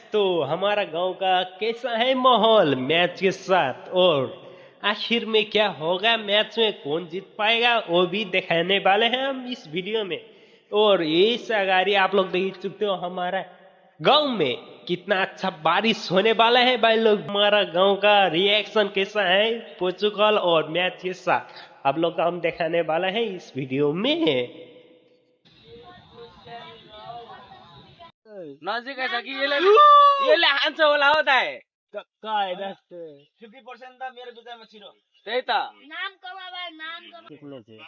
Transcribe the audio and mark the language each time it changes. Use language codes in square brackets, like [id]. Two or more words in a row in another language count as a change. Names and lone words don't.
[hi] तो हमारा गांव का कैसा है माहौल मैच के साथ, और आखिर में क्या होगा मैच में, कौन जीत पाएगा वो भी दिखाने वाले हैं हम इस वीडियो में। और ये सगारी आप लोग देख सकते हो हमारा गांव में कितना अच्छा बारिश होने वाला है भाई लोग। हमारा गांव का रिएक्शन कैसा है पोर्चुगल और मैच के साथ आप लोग का हम दिखाने वाला है इस वीडियो में। [ne] नजिक छ कि यसले हान्छ होला हो त 50% त मेरो विचारमा छिरो त्यही त नाम कमाबा नाम कमा